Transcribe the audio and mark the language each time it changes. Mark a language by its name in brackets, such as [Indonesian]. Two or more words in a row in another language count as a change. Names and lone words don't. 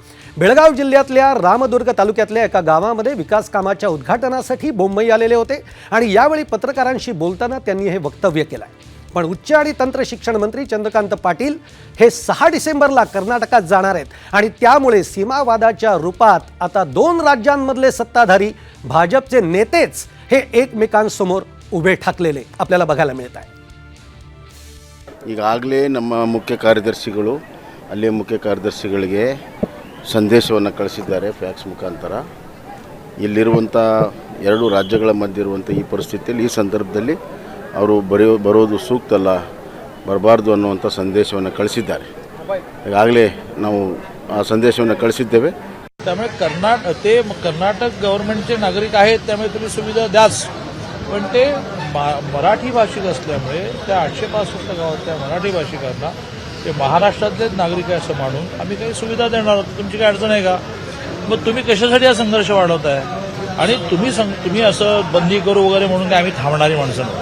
[Marathi] बेळगाव जिल्ह्यातल्या रामदुर्ग तालुक्यातल्या एका गावामध्ये विकास कामाच्या उद्घाटनासाठी बोम्मई आलेले होते आणि यावेळी पत्रकारांशी बोलताना त्यांनी हे वक्तव्य केलं आहे. पण उच्च आणि तंत्र शिक्षण मंत्री चंद्रकांत पाटील हे 6 डिसेंबरला कर्नाटकात जाणार आहेत आणि त्यामुळे सीमावादाच्या रूपात आता 2 राज्यांमधले सत्ताधारी भाजपचे नेतेच हे एकमेकांसमोर उभे ठाकलेले आपल्याला बघायला मिळत आहे. [Kannada] ಈಗಾಗಲೇ ನಮ್ಮ ಮುಖ್ಯ ಕಾರ್ಯದರ್ಶಿಗಳು ಅಲ್ಲಿಯ ಮುಖ್ಯ ಕಾರ್ಯದರ್ಶಿಗಳಿಗೆ ಸಂದೇಶವನ್ನು ಕಳಿಸಿದ್ದಾರೆ ಫ್ಯಾಕ್ಸ್ ಮುಖಾಂತರ. ಇಲ್ಲಿರುವಂಥ 2 ರಾಜ್ಯಗಳ ಮಧ್ಯೆ ಇರುವಂಥ ಈ ಪರಿಸ್ಥಿತಿಯಲ್ಲಿ ಈ ಸಂದರ್ಭದಲ್ಲಿ ಅವರು ಬರೋದು ಸೂಕ್ತ ಅಲ್ಲ, ಬರಬಾರ್ದು ಅನ್ನುವಂಥ ಸಂದೇಶವನ್ನು ಕಳಿಸಿದ್ದಾರೆ. ಈಗಾಗಲೇ ನಾವು ಆ ಸಂದೇಶವನ್ನು ಕಳಿಸಿದ್ದೇವೆ. [Marathi] त्यामुळे कर्नाटक गव्हर्नमेंटचे नागरिक आहेत त्यामुळे तुम्ही सुविधा द्याच, पण ते मराठी भाषिक असल्यामुळे त्या 865 गावातल्या मराठी भाषिकांना ते महाराष्ट्रातलेच नागरिक आहे असं मानून आम्ही काही सुविधा देणार आहोत. तुमची काही अडचण आहे का? मग तुम्ही कशासाठी हा संघर्ष वाढवताय? आणि तुम्ही असं बंदी करू वगैरे म्हणून काय आम्ही थांबणारी माणसं नाही.